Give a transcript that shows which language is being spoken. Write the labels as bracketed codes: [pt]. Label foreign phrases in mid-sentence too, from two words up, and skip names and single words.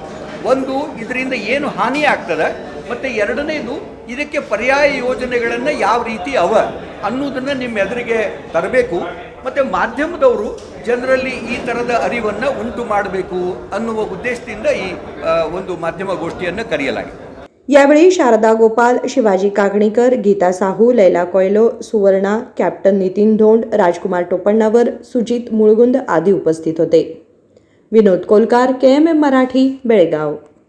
[kn] ಒಂದು, ಇದರಿಂದ ಏನು ಹಾನಿ ಆಗ್ತದೆ, ಮತ್ತು ಎರಡನೇದು, ಇದಕ್ಕೆ ಪರ್ಯಾಯ ಯೋಜನೆಗಳನ್ನು ಯಾವ ರೀತಿ ಅವ ಅನ್ನೋದನ್ನು ನಿಮ್ಮ ಎದುರಿಗೆ ತರಬೇಕು, ಮತ್ತು ಮಾಧ್ಯಮದವರು ಜನರಲ್ಲಿ ಈ ಥರದ ಅರಿವನ್ನು ಉಂಟು ಮಾಡಬೇಕು ಅನ್ನುವ ಉದ್ದೇಶದಿಂದ ಈ ಒಂದು ಮಾಧ್ಯಮ ಗೋಷ್ಠಿಯನ್ನು ಕರೆಯಲಾಗಿದೆ। [mr] यावेळी शारदा गोपाल, शिवाजी कागणीकर, गीता साहू, लैला कोयलो, सुवर्णा, कॅप्टन नितीन धोंड, राजकुमार टोपण्णावर, सुजित मुळगुंद आदी उपस्थित होते। विनोद कोलकार, KMM मराठी, बेळगाव।